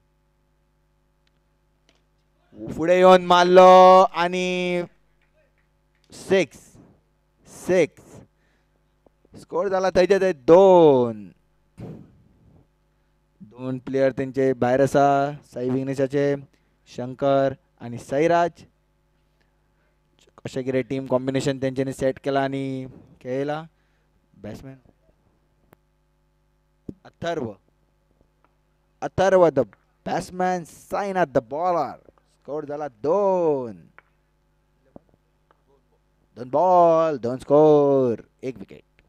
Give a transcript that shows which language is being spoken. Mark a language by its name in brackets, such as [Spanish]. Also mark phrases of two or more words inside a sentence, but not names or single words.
[Konkani] फुडें येवन मारलो आणि 6 स्कोर झाला थंयचे थंय 2. 2 प्लेयर तेंचे भायर आसा. साई विग्नेशाचे शंकर आणि साईराज. कशें कितें [English] team combination [Konkani] तेंच्यांनी सेट केला आणि खेळयला. [English] batsman अथर्व the batsman. साईनाथ the bowler. score झाला 2. [Konkani] दोन बॉल दोन स्कोर एक विकेट.